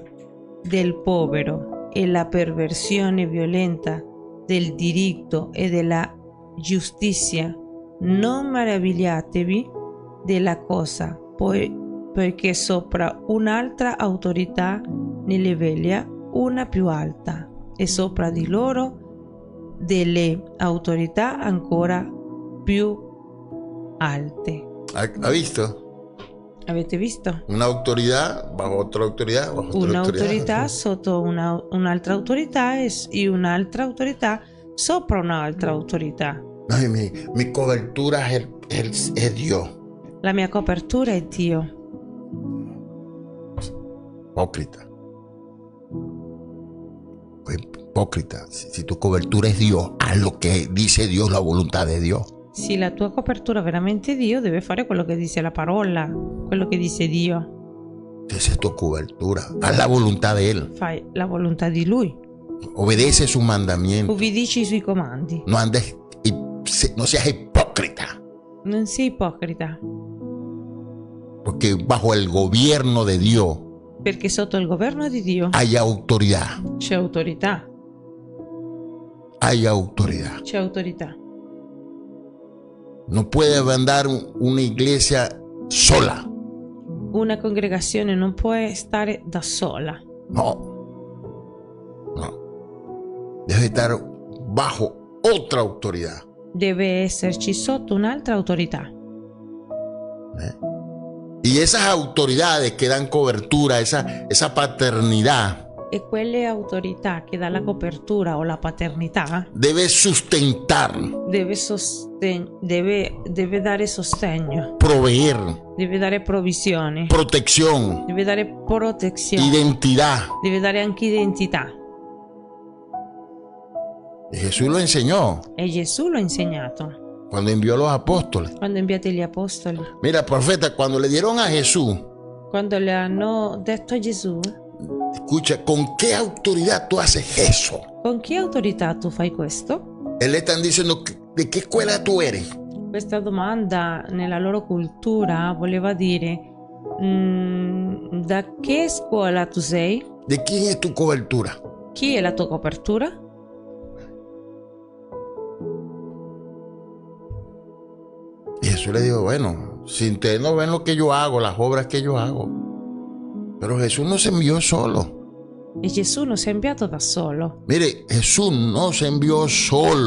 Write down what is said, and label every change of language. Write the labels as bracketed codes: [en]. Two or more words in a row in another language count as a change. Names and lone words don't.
[it] del povero e la perversione violenta del diritto e della giustizia, non meravigliatevi della cosa, perché sopra un'altra autorità ne veglia una più alta, e sopra di loro delle autorità ancora più alte. [es] ¿Ha visto? [it] Avete visto? [es] Una autoridad bajo otra autoridad, bajo otra [it] Un'autorità sotto un'altra autorità e un'altra autorità sopra un'altra autorità. [es] Ay, mi cobertura es Dios. [it] La mia copertura è Dio. [es] Hipócrita. hipócrita. Si tu cobertura es Dios, haz lo que dice Dios, la voluntad de Dios. [it] Se la tua copertura è veramente Dio, deve fare quello che dice la parola, quello che dice Dio. [es] Esa es tu cobertura. Haz la voluntad de Él. [it] Fai la volontà di Lui, [es] Obedece sus mandamientos. [it] ubbidici i suoi comandi. [es] No andes, no seas hipócrita. [it] Non sei ipocrita, [es] Porque bajo el gobierno de Dios [it] perché sotto il governo di Dio [es] hay autoridad. [it] c'è autorità, [es] Hay autoridad. [it] c'è autorità. [es] No puede andar una iglesia sola. [it] Una congregazione non può stare da sola, [es] No. No. Debe estar bajo otra autoridad. [it] deve esserci sotto un'altra autorità. [es] Y esas autoridades que dan cobertura, esa paternidad, [it] E quelle autorità che dà la copertura o la paternità [es] debe sustentar, [it] deve dare sostegno, [es] proveer, [it] deve dare provvisione, [es] protección, [it] deve dare protezione, [es] identidad. [it] deve dare anche identità. [es] Y Jesús lo enseñó [it] E Gesù l'ha insegnato [es] cuando envió a los apóstoles. [it] quando ha inviato gli apostoli. [es] Mira, profeta, cuando le dieron a Jesús, [it] Quando le hanno detto a Gesù: [es] escucha, ¿con qué autoridad tú haces eso? [it] con che autorità tu fai questo? [es] Él le están diciendo, ¿de qué escuela tú eres? [it] Questa domanda nella loro cultura voleva dire: da che scuola tu sei? [es] ¿De quién es tu cobertura? [it] Chi è la tua copertura? [es] Y Jesús le dijo, bueno, si ustedes no ven lo que yo hago, las obras que yo hago. Pero Jesús no se envió solo. [it] E Gesù non si è inviato da solo. [es] Mire, Jesús no se envió solo.